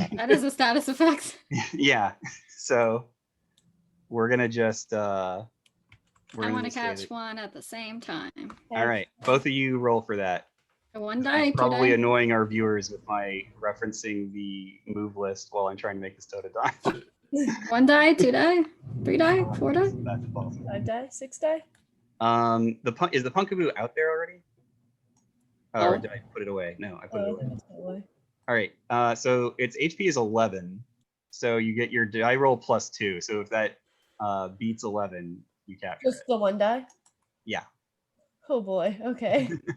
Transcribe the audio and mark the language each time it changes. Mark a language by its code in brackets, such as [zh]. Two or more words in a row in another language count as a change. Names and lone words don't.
[en] That is a status effect. yeah. So we're gonna just. I want to catch one at the same time. All right, both of you roll for that. A 1 die, I'm 2 probably die. annoying our viewers with my referencing the move list while I'm trying to make this Tota die. 1 die, 2 die, 3 die, 4 die. That's impossible. 5 die, 6 die. Is the Pumpkaboo out there already? Oh. Or did I put it away? No, I put it away. That's my way. All right. So its HP is 11. So you get your die roll plus 2. So if that beats 11, you capture Just it. the 1 die. Yeah. Oh boy. Okay.